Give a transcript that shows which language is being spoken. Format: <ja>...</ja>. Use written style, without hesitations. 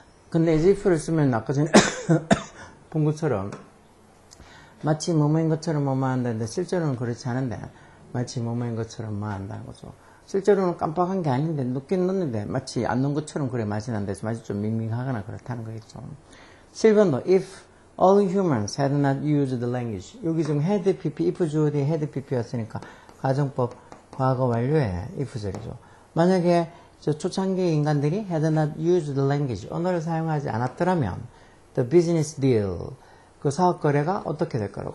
<ko>근데 as if를 쓰면 아까 전에 본 것처럼 마치 뭐뭐인 것처럼 뭐뭐 한다는데 실제로는 그렇지 않은데 마치 뭐뭐인 것처럼 뭐 한다는 거죠. 실제로는 깜빡한 게 아닌데 넣긴 넣는데 마치 안 넣은 것처럼 그래 맛이 난다 해서 맛이 좀 밍밍하거나 그렇다는 거겠죠.</ko> <en>7번도 if all humans had not used the language.</en> <ko>여기 지금 had pp, if 주어 뒤에 had pp였으니까 가정법 과거 완료의 if절이죠. 만약에 저 초창기 인간들이</ko> <en>had not used the language,</en> <ko>언어를 사용하지 않았더라면 the business deal, 그 사업 거래가 어떻게 될 거라고.</ko>